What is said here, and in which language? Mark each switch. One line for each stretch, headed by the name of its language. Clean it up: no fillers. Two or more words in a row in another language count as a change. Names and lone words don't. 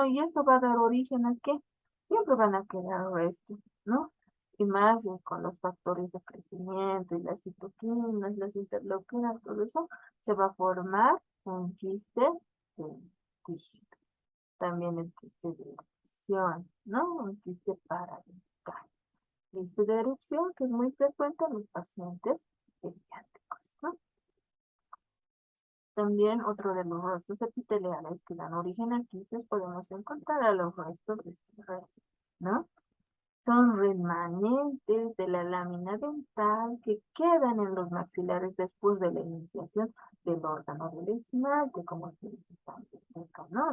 Spanish: Y esto va a dar origen a qué? Siempre van a quedar restos, ¿no? Y más con los factores de crecimiento y las citoquinas, las interleuquinas, todo eso, se va a formar un quiste de dígito. También el quiste de erupción, ¿no? Un quiste paradental. Quiste de erupción que es muy frecuente en los pacientes pediátricos, ¿no? También otro de los restos epiteliales que dan origen a quistes podemos encontrar a los restos de Streiff, ¿no? Son remanentes de la lámina dental que quedan en los maxilares después de la iniciación del órgano del esmalte, como ustedes están viendo, ¿no?